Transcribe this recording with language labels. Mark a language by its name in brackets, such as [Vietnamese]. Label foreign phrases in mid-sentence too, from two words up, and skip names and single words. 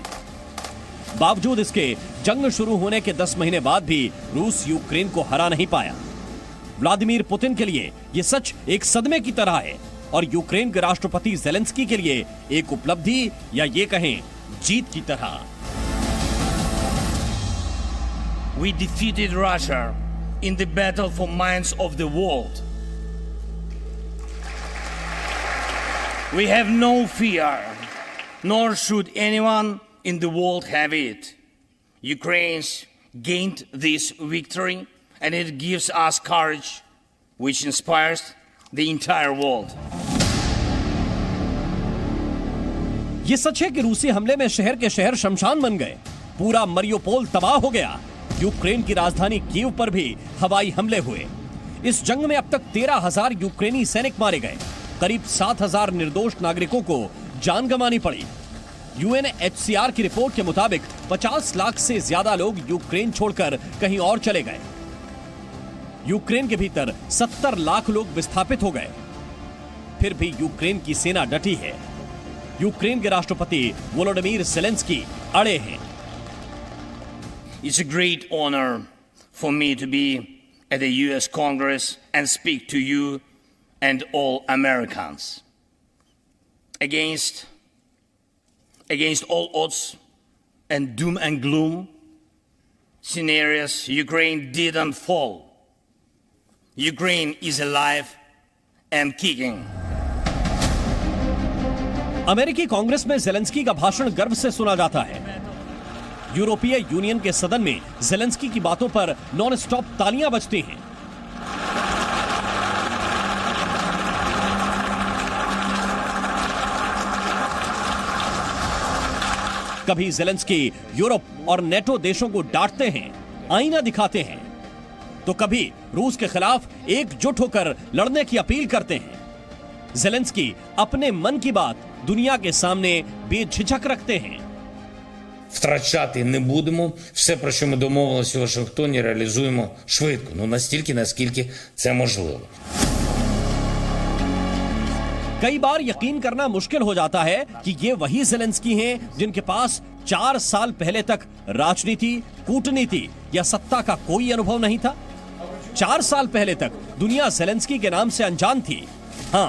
[Hindi] बावजूद इसके जंग शुरू होने के 10 महीने बाद भी रूस यूक्रेन को हरा नहीं पाया। व्लादिमीर पुतिन के लिए यह सच एक सदमे की तरह है और यूक्रेन के राष्ट्रपति ज़ेलेंस्की के लिए एक उपलब्धि या ये कहें जीत की तरह। [English] We defeated Russia in the battle for minds of the world. We have no fear, nor should anyone in the world have it. Ukraine's gained this victory and it gives us courage which inspires the entire world. [Hindi] ये सच है कि रूसी हमले में शहर के शहर शमशान बन गए, पूरा मरियोपोल तबाह हो गया। यूक्रेन की राजधानी कीव पर भी हवाई हमले हुए। इस जंग में अब तक 13,000 यूक्रेनी सैनिक मारे गए, करीब 7,000 निर्दोष नागरिकों को जान गंवानी पड़ी। यूएनएचसीआर की रिपोर्ट के मुताबिक 50 लाख से ज्यादा लोग यूक्रेन छोड़कर कहीं और चले गए। यूक्रेन के भीतर 70 लाख लोग विस्थापित हो गए। फिर भी यूक्रेन की सेना डटी है। यूक्रेन के राष्ट्रपति वोलोडिमीर ज़ेलेंस्की अड़े हैं। [English] It's a great honor for me to be at the US Congress and speak to you and all Americans. Against all odds and doom and gloom scenarios, Ukraine didn't fall. Ukraine is alive and kicking. [Hindi] अमेरिकी कांग्रेस में ज़ेलेंस्की का भाषण गर्व से सुना जाता है। यूरोपीय यूनियन के सदन में ज़ेलेंस्की की बातों पर [English] non stop [Hindi] तालियां बजती हैं। कभी ज़ेलेंस्की यूरोप और नेटो देशों को डांटते हैं, आईना दिखाते हैं, तो कभी रूस के खिलाफ एकजुट होकर लड़ने की अपील करते हैं। ज़ेलेंस्की अपने मन की बात दुनिया के सामने बेझिझक रखते हैं। [Ukrainian] Втрачати не будемо. Все, про що ми домовилися у Вашингтоні, реалізуємо швидко. Настільки, наскільки це можливо. [Hindi] कई बार यकीन करना मुश्किल हो जाता है कि ये वही ज़ेलेंस्की हैं जिनके पास 4 साल पहले तक राजनीति, कूटनीति या सत्ता का कोई अनुभव नहीं था। 4 साल पहले तक दुनिया ज़ेलेंस्की के नाम से अनजान थी।